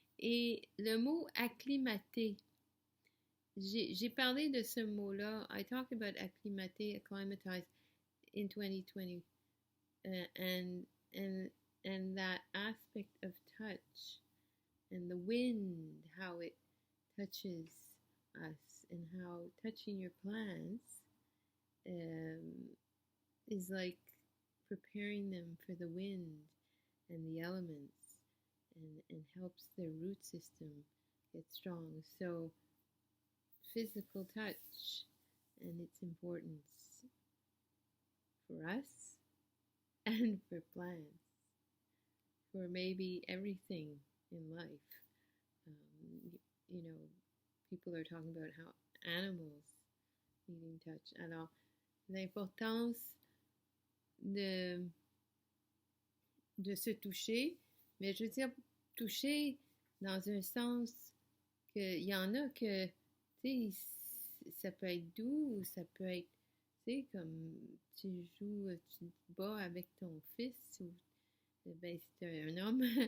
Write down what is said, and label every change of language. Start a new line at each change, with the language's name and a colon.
French: Et le mot acclimater, j'ai parlé de ce mot-là.
English: I talked about acclimater, acclimatize in 2020, and that aspect of touch and the wind, how it touches us, and how touching your plants is like preparing them for the wind and the elements, and helps their root system get strong. So physical touch and its importance for us and for plants, for maybe everything in life. You know, people are talking about how animals needing touch.
French: Alors, l'importance de se toucher, mais je veux dire toucher dans un sens qu'il y en a que, tu sais, ça peut être doux ou ça peut être, tu sais, comme tu te bats avec ton fils ou ben, si t'es un homme